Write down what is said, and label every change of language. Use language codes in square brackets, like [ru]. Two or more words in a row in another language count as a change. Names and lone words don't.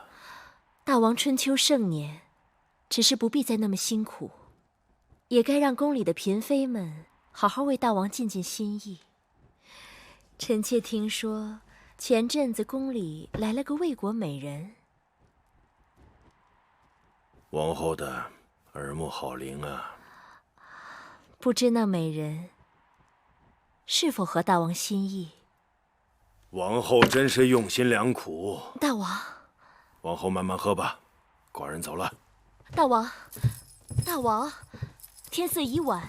[zh] 大王春秋盛年，只是不必再那麼辛苦，也該讓宮裡的嬪妃們好好為大王盡盡心意。臣妾聽說，前陣子宮裡來了個魏國美人。王後的耳目好靈啊！不知那美人是否合大王心意？王后真是用心良苦。大王，王后慢慢喝吧，寡人走了。大王，大王，天色已晚。